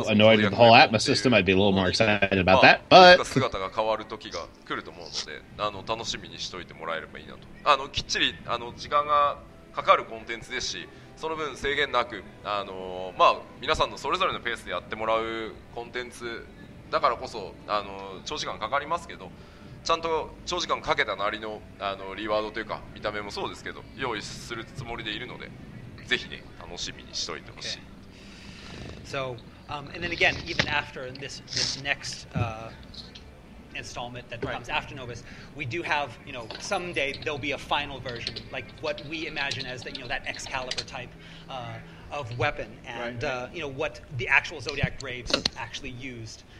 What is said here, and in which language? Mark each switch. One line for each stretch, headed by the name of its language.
English: so annoyed with the whole Atmos system, I'd be a little more excited about that. But
Japanese: 姿が変わる時が来ると思うので、楽しみにしておいてもらえればいいなと。きっちり時間がかかるコンテンツですし、その分制限なく、皆さんのそれぞれのペースでやってもらうコンテンツだからこそ長時間かかりますけど、ちゃんと長時間かけたなりのリワードというか見た目もそうですけど用意するつもりでいるので、ぜひね楽しみにしておいてほしい。
English: So, and then again, even after this next installment that comes after Novus, we do have, someday there'll be a final version, like what we imagine as that Excalibur type of weapon, and what the actual Zodiac Graves actually used.